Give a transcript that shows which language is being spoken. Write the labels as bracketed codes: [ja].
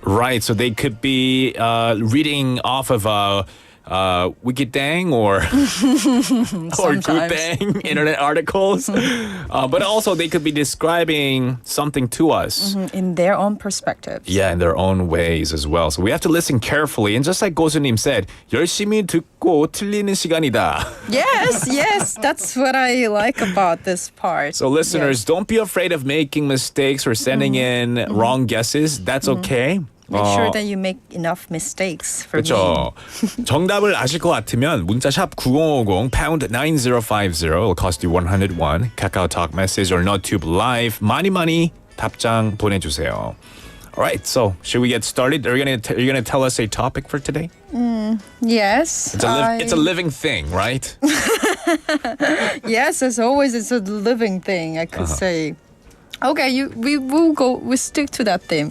[en] Right, so they could be reading off of Wikidang or Gudang internet articles, but also they could be describing something to us in their own perspectives. Yeah, in their own ways as well. So we have to listen carefully. And just like 고수님 said, [ko] 열심히 듣고 틀리는 시간이다. [en] Yes, that's what I like about this part. So listeners, don't be afraid of making mistakes or sending in wrong guesses. That's okay. Make sure that you make enough mistakes for [ko] 그렇죠. 정답을 아실 것 같으면 문자샵 9050 [en] pound 9050 will cost you 101. [ko] 카카오톡 [en] message or NotTube live [ko] 많이 답장 보내주세요. [en] All right, so should we get started? Are you gonna tell us a topic for today? Yes. It's a living thing, right? Yes, as always, it's a living thing. I could say. Okay, we stick to that theme.